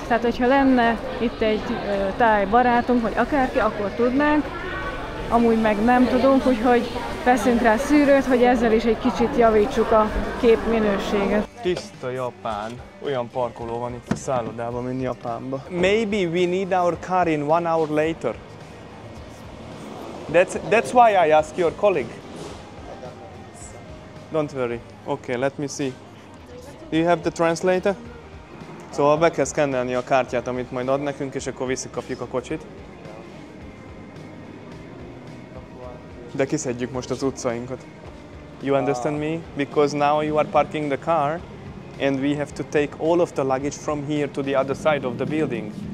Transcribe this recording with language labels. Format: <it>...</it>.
<hu>Tehát, hogyha lenne itt egy táj barátunk, vagy akárki, akkor tudnánk, amúgy meg nem tudunk, úgyhogy veszünk rá szűrőt, hogy ezzel is egy kicsit javítsuk a kép minőséget. Tiszta Japán. Olyan parkoló van itt a szállodában, mint Japánban.</hu> <en>Maybe we need our car in 1 hour later. That's why I ask your colleague. Don't worry. Okay, let me see. Do you have the translator?</en> <hu>Szóval be kell szkennelni a kártyát, amit majd ad nekünk, és akkor visszakapjuk a kocsit. De kiszedjük most az utcainkat.</hu> <en>You understand me? Because now you are parking the car and we have to take all of the luggage from here to the other side of the building.</en>